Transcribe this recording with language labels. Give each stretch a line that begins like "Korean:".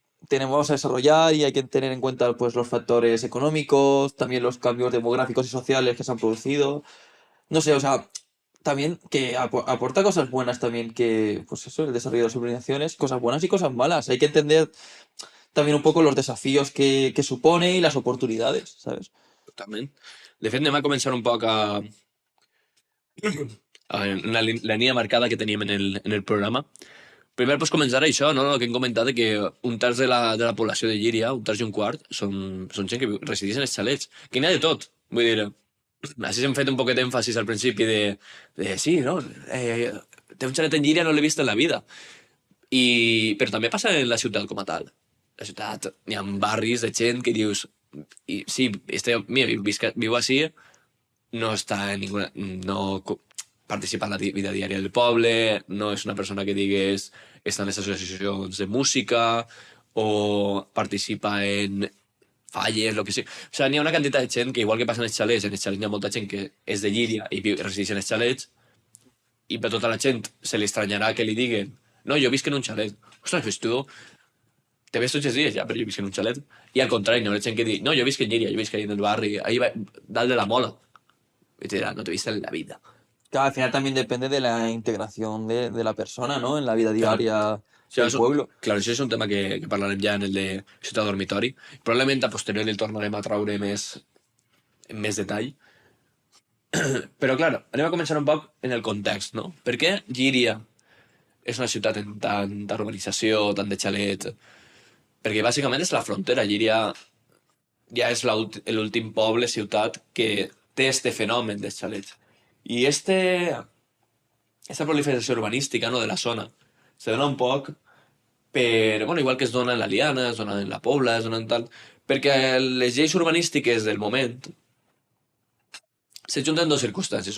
Spanish: vamos a desarrollar y hay que tener en cuenta pues los factores económicos, también los cambios demográficos y sociales que se han producido, no sé, o sea, también que aporta cosas buenas también que, pues eso, el desarrollo de las urbanizaciones, cosas buenas y cosas malas, hay que entender también un poco los desafíos que supone y las oportunidades, ¿sabes?
Catalan: Totalment. De fet, anem a començar un poc en la línia marcada que teníem en el programa. Primer, pues, començar això, no? El que hem comentat de que un terç de la població de Llíria, un terç i un quart, són gent que resideix en els xalets. Que n'hi ha de tot. Vull dir, així hem fet un poquet d'èmfasis al principi de sí, no? Té un xalet en Llíria, no l'he vist en la vida. Però també passa en la ciutat com a tal. La ciutat, hi ha barris de gent que dius i sí, mira, viu així, no està en ninguna... No participa en la vida diària del poble, no és una persona que digues està en les associacions de música o participa en falles, lo que sigui. O sigui, n'hi ha una quantitat de gent que, igual que passa en els xalets n'hi ha molta gent que és de Llíria i resideix en els xalets, i per tota la gent se li estranyarà que li diguen no, jo visc en un xalet. Ostres, pues tu te ves tots els dies ja, però jo visc en un xalet. I al contrari, no hi ha gent que digui no, jo visc en Llíria, jo visc ahí en el barri, ahí dalt de la Mola.
Spanish: Y te dirá, no te viste en la vida. Claro, al final también depende de la integración de la persona, ¿no? En la vida Claro. diaria
Catalan: Això
Spanish: del pueblo.
Catalan: Clar, això és un tema que parlarem ja en el de ciutat dormitori. Probablement a posteriori el tornarem a traure en més detall. Però, clar, anem a començar un poc en el context, no? Per què Llíria és una ciutat amb tanta urbanització, tant de xalet? Perquè bàsicament és la frontera. Llíria ja és l'últim poble, ciutat, que té este fenomen dels xalets. I esta proliferació urbanística, no, de la zona se dona un poc per... Bueno, igual que es dona en la Liana, es dona en la Pobla, es dona en tal... Perquè les lleis urbanístiques del moment se junten dues circumstàncies.